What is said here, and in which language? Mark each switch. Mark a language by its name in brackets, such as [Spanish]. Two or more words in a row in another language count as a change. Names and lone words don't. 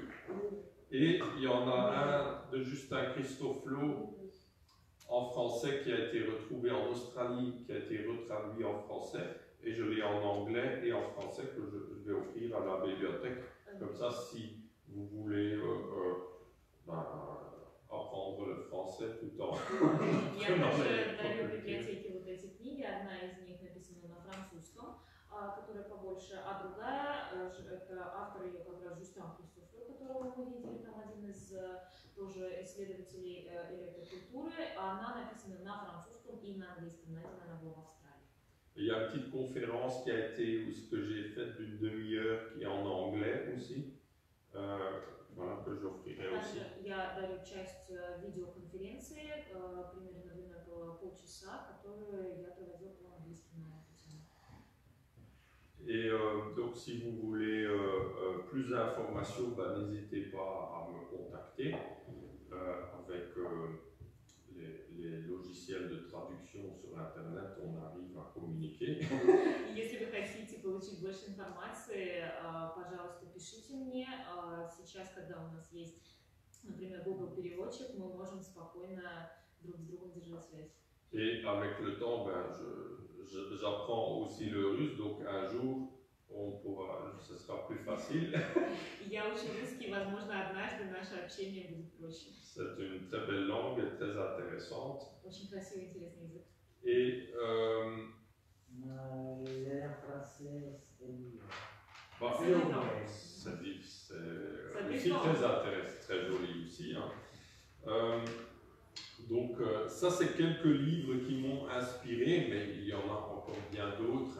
[French] Et il y en a un de Justin Christoflo en français qui a été retrouvé en Australie, qui a été retraduit en français. Et je l'ai en anglais et en français que je vais offrir à la bibliothèque. Comme ça, si vous voulez apprendre le français tout en... [Russian] Я также дарю библиотеке вот эти книги. Одна из них написана на французском, которая побольше, а другая, это автор ее как раз Жюстин Кристофло, которого мы видели, там один из тоже исследователей электрокультуры. Она написана на французском и на английском, на этом она была в Австралии. [French] Il y a une petite conférence qui a été, ou ce que j'ai fait d'une demi-heure, qui est en anglais aussi. Voilà, que j'offrirai aussi. [Russian] Я дарю часть видеоконференции, примерно длиной около полчаса, которую я проводила по-английски на эту тему. [French] Et donc, si vous voulez plus d'informations, n'hésitez pas à me contacter avec les logiciels de traduction sur Internet, on arrive à communiquer. [Russian] Если вы хотите получить больше информации, пожалуйста, пишите мне. Сейчас, когда у нас есть, например, Google переводчик, мы можем спокойно друг с другом держать связь. [French] Et avec le temps, j'apprends aussi le russe, donc un jour, ce sera plus facile. [Russian] Я учу русский, возможно, однажды наше общение будет проще. [French] C'est une très belle langue et très intéressante. [Russian] Очень красивый, интересный язык. [French] Et Le français, c'est mieux. C'est aussi très intéressant, très joli aussi. Hein. Donc ça, c'est quelques livres qui m'ont inspiré, mais il y en a encore bien d'autres.